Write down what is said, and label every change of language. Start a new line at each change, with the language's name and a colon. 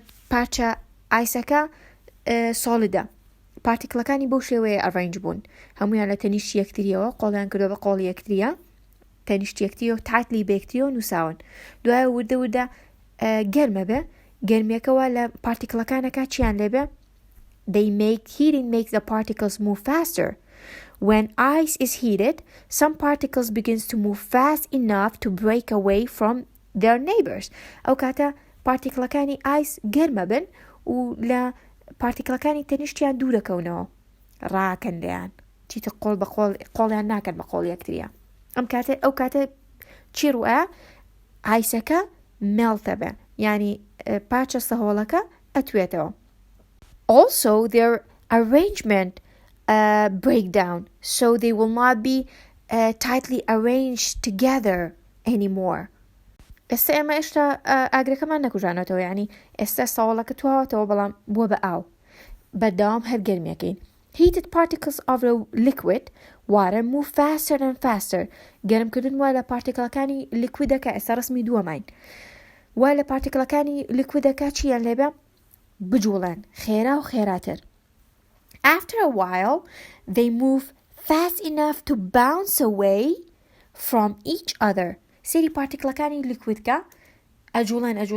Central Kurdish: پارچە ئایسەکە سۆڵیدە پارتیکڵەکانی بەو شێوەیە ئەڕێنج بوون هەمویان لە تەنیشت یەکتریەوە قۆڵیان کردو بە قۆڵی یەکتریە تەنیشت یەکتریەوە تایتلی بێکتریەوە نووساون دوایە وردە گەرمە بێ گەرمیەکەوە لە پارتیکڵەکانەکە چیان لێبێ
English: heating makes the particles move faster. When ice is heated, some particles begins to move fast enough to break away from their neighbors.
Central Kurdish: ئەو کاتە پارتیکڵەکانی ئایس گەرمە بن و لە پارتیکڵەکانی تەنیشتیان دوو دەکەونەوە ڕاکەن لێیان چیتە قۆڵ بە قۆڵیان ناکەن بە قۆڵ یەکتریە ئەو کاتە چی ڕوئە ئایسەکە مێڵتە بێ یعنی پاچە سەهۆڵەکە ئەتوێتەوە
English: Also, their arrangement break down, so they will not be tightly arranged together anymore.
Central Kurdish: ئێستا ئێمە ئێشتا ئاگرەکەمان نەکوژانێتەوە یعنی ئێستا ساوڵەکە تواتەوە بەڵام بووە بە ئاو بەردەوام هەر گەرمیەکەین
English: Heated particles of the liquid water move faster and faster.
Central Kurdish: گەرمکردن وای لە پارتیکڵەکانی لیکویدەکە ئێستا ڕسمی دووەماین وای لە پارتیکڵەکانی لیکویدەکە چیان لێبێ بجوڵن خێرا و خێراتر
English: After a while they move fast enough to bounce away from each other
Central Kurdish: سری پارتیکڵەکانی لیکویدکە ئەجوڵن